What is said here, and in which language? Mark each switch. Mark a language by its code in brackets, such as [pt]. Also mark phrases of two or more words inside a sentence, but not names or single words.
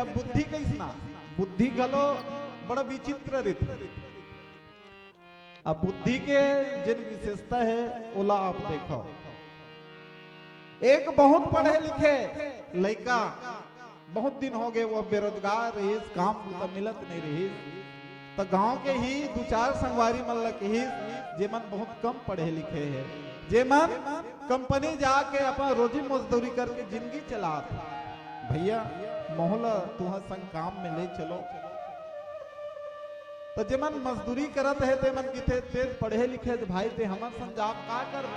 [hne] अब बुद्धि कैसना बुद्धि गलो बड़ा विचित्र रीत। अब बुद्धि के जिन विशेषता है ओला आप देखो। एक बहुत पढ़े लिखे लड़का बहुत दिन हो गए वो बेरोजगार रही, काम तो मिलत नहीं रही। तो गांव के ही 2-4 संगवारी मन के ही जेमन बहुत कम पढ़े लिखे है, जेमन कंपनी जाके अपना रोजी मजदूरी करके जिंदगी चला। भैया मोहला तुहा संग काम में ले चलो। तो जेमन मजदूरी करत है ते मन किथे ते पढ़े लिखे भाई ते हमर संग जा का करबे।